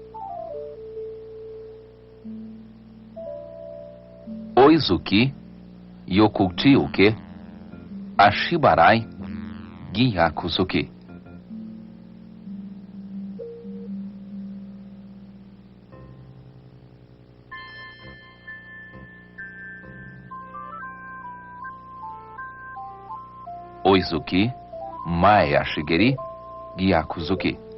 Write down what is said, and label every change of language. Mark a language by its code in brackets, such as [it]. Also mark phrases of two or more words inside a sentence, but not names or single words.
[ja] 追い突き、横突き [pt] o que? [ja] 足払い 逆突き. 追い突き、前足蹴り、逆突き.